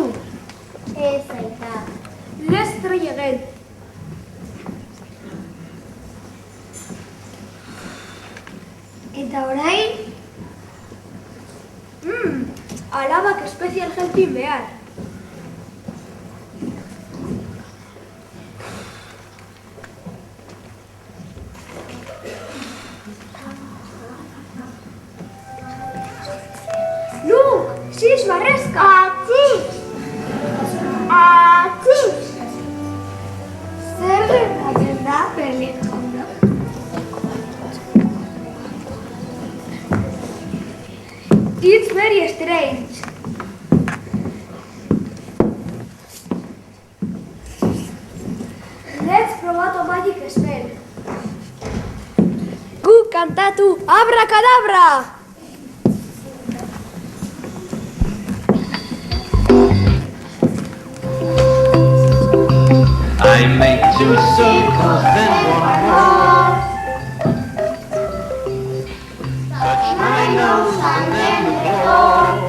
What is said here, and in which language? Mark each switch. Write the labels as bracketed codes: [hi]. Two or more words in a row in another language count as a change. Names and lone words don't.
[eu] Ez aita. [en] Let's try again. [eu] Eta orain? Alabak [en] special helping [eu] behar. [en] Look! She's Maresca! Atziz! Atziz! [eu] Zer gertatzen da, Berlin jauna? [en] It's very strange. Let's probatu magic spell. [eu] Gu kantatu abracadabra! [en] I make two circles, then one more. Touch my nose and then the floor.